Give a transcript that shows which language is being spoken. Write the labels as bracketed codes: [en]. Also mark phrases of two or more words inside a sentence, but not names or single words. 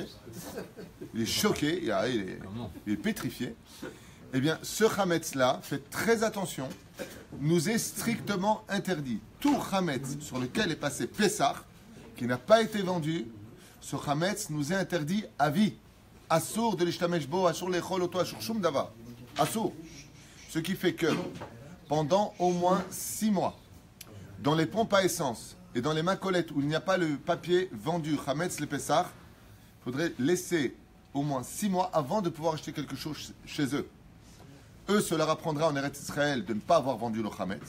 [fr] Il est choqué, il est pétrifié. Eh bien ce chametz-là, faites très attention, nous est strictement interdit. Tout chametz sur lequel est passé Pessah, qui n'a pas été vendu, ce chametz nous est interdit à vie. [he] אסור להשתמש בו, אסור לאכול אותו, אסור שום דבר. אסור. [fr] Ce qui fait que pendant au moins 6 mois, dans les pompes à essence et dans les macolettes où il n'y a pas le papier vendu chametz le Pessah, il faudrait laisser au moins 6 mois avant de pouvoir acheter quelque chose chez eux. Eux, cela leur apprendra en Eretz Israël de ne pas avoir vendu le chametz.